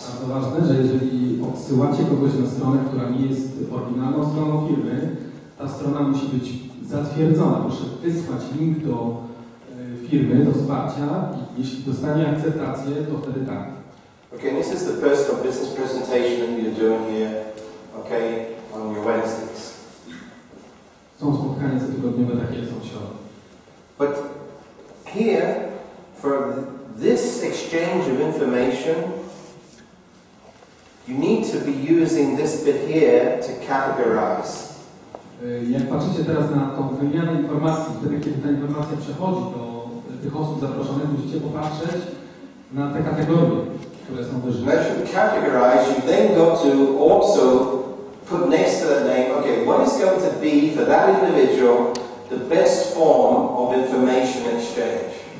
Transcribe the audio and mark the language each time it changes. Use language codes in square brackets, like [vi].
[pl] Bardzo ważne, że jeżeli odsyłacie kogoś na stronę, która nie jest oryginalną stroną firmy, ta strona musi być zatwierdzona. Proszę wysłać link do firmy, do wsparcia i jeśli dostanie akceptację, to wtedy tak. [en] Okay, this is the personal business presentation that you're doing here, okay, on your Wednesdays. [pl] Są spotkania cotygodniowe, takie są w środę. [en] But here, for this exchange of information, you need to be using this bit here to categorize. [pl] Jak patrzycie teraz na tą wymianę informacji, wtedy kiedy ta informacja przechodzi do tych osób zaproszonych, musicie popatrzeć na te kategorie, które są wyżej. [en] As you categorize, you then got to also put next to that name, okay, what is going to be for that individual the best form of information exchange?